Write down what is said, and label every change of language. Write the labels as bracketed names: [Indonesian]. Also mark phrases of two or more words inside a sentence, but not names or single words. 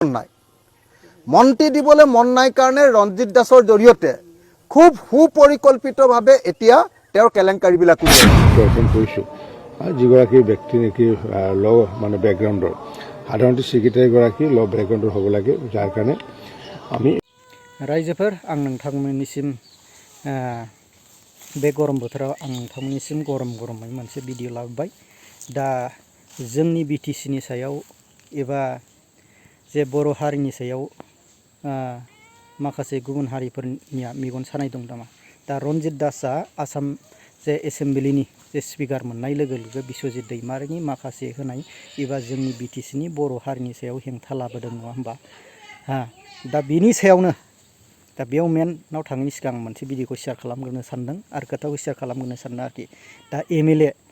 [Assamese] নাই মন্ত্ৰী দিবলৈ মন নাই কাৰণে ৰঞ্জিত দাসৰ জৰিয়তে খুব সুপৰিকল্পিতভাৱে এতিয়া তেওঁৰ কেলেংকাৰীবিলাক দৰ্শন কৰিছোঁ আৰু যিগৰাকী ব্যক্তি নেকি ল' মানে বেকগ্ৰাউণ্ডৰ সাধাৰণতে ছেক্ৰেটাৰীগৰাকী ল' বেকগ্ৰাউণ্ডৰ হ'ব লাগে যাৰ কাৰণে আমি [Bodo] रायजोफोर आं नोंथांमोननिसिम बे गरम बोथोराव आं नोंथांमोननिसिम गरमै मोनसे भिडिअ लाबोबाय दा जोंनि बिटिसिनि सायाव एबा जे बर' हारिनि सायाव माखासे गुबुन हारिफोरनिया मेगन सानाय दं नामा दा रन्जित दासआ आसाम जे एसेम्बलिनि जे स्पिकार मोननाय लोगो लोगो बिश्वजित दैमारिनि माखासे होनाय एबा जोंनि बिटिसिनि बर' हारिनि सायाव हेंथा लाबोदों नङा होमबा दा बिनि सायावनो दा बेयाव मेनाव थाङैनि सिगां मोनसे भिडिअखौ शेयार खालामग्रोनो सानदों आरो खोथाखौ शेयार खालामग्रोनो सानदों आरोखि दा एमएलए